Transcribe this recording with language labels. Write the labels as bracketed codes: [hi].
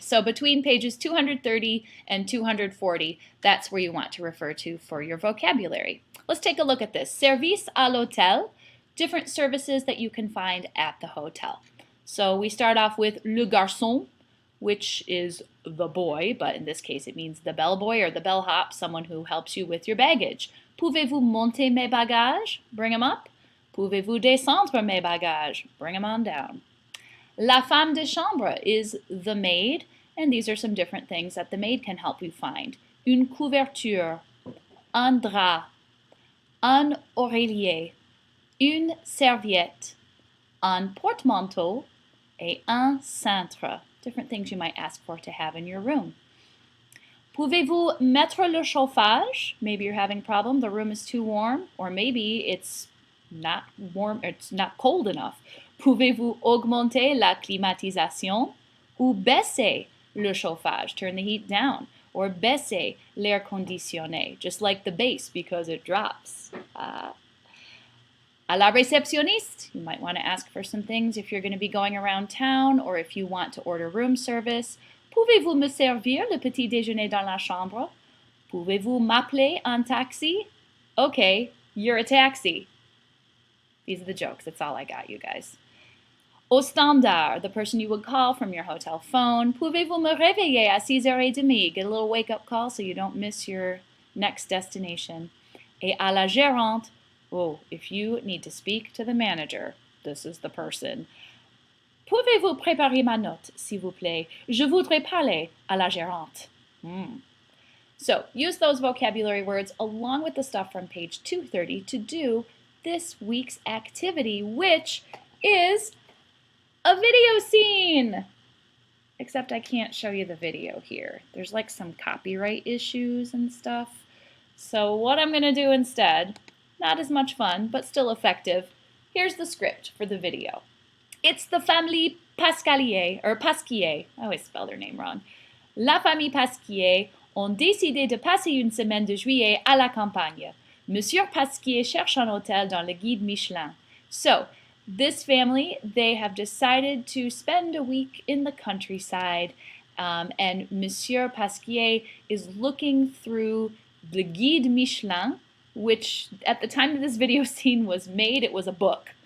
[en] So between pages 230 and 240, that's where you want to refer to for your vocabulary. Let's take a look at this. [fr] Service à l'hôtel, [en] different services that you can find at the hotel. So we start off with le garçon, which is the boy, but in this case it means the bellboy or the bellhop, someone who helps you with your baggage. [fr] Pouvez-vous monter mes bagages? [en] Bring them up. [fr] Pouvez-vous descendre mes bagages? [en] Bring them on down. La femme de chambre is the maid, and these are some different things that the maid can help you find. [fr] Une couverture, un drap, un oreiller, une serviette, un porte-manteau, et un cintre. [en] Different things you might ask for to have in your room. [fr] Pouvez-vous mettre le chauffage? [en] Maybe you're having a problem, the room is too warm, or maybe it's not warm, it's not cold enough. [fr] Pouvez-vous augmenter la climatisation? Ou baisser le chauffage, [en] turn the heat down, or [fr] baisser l'air conditionné, [en] just like the bass because it drops. [fr] À la réceptionniste, [en] you might want to ask for some things if you're going to be going around town or if you want to order room service. [fr] Pouvez-vous me servir le petit déjeuner dans la chambre? Pouvez-vous m'appeler un taxi? [en] Okay, you're a taxi. These are the jokes. That's all I got, you guys. [fr] Au standard, [en] the person you would call from your hotel phone. [fr] Pouvez-vous me réveiller à 6h30? [en] Get a little wake-up call so you don't miss your next destination. [fr] Et à la gérante, [en] oh, if you need to speak to the manager, this is the person. [fr] Pouvez-vous préparer ma note, s'il vous plaît? Je voudrais parler à la gérante. [en] So use those vocabulary words along with the stuff from page 230 to do this week's activity, which is a video scene. Except I can't show you the video here. There's like some copyright issues and stuff. So what I'm going to do instead, not as much fun, but still effective. Here's the script for the video. It's the famille Pascalier, or Pasquier. I always spell their name wrong. [fr] La famille Pasquier ont décidé de passer une semaine de juillet à la campagne. Monsieur Pasquier cherche un hôtel dans le guide Michelin. [en] So, this family, they have decided to spend a week in the countryside, and Monsieur Pasquier is looking through the guide Michelin, which at the time that this video scene was made, it was a book.